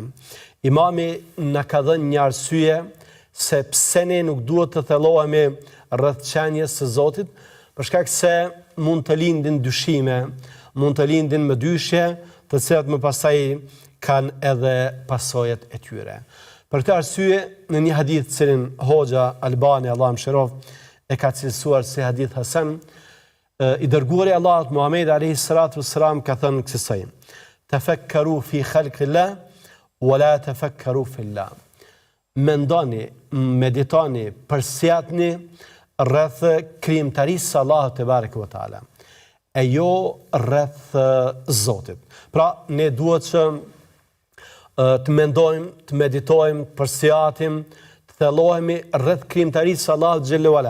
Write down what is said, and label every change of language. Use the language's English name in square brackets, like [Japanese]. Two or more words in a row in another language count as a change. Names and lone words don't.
[Albanian] Imami na ka dhënë një arsye se pse ne nuk duhet të thellohemi rreth qenies së Zotit, për shkak se mund të lindin dyshime, mund të lindin mëdyshje, të cilat më pastaj kanë edhe pasojat e tyre. Për këtë arsye, në një hadith cilin Hoxha Albani, Allah mëshiroft, e ka cilësuar si hadith hasan, i dërguari Allahut Muhammed [Arabic] عليه الصلاة والسلام [Albanian] ka thënë kësaj: [Arabic] "تفكروا في خلق الله ولا تفكروا في الله." [Albanian] Mendoni, meditoni, përsjatni rreth krijimtarisë së Allahut [Arabic] تبارك وتعالى, [Albanian] e jo rreth Zotit. Pra, ne duhet që të mendojmë, të meditojmë, të përsjatim, të thellohemi rreth krijimtarisë së Allahut [Arabic] جل وعلا.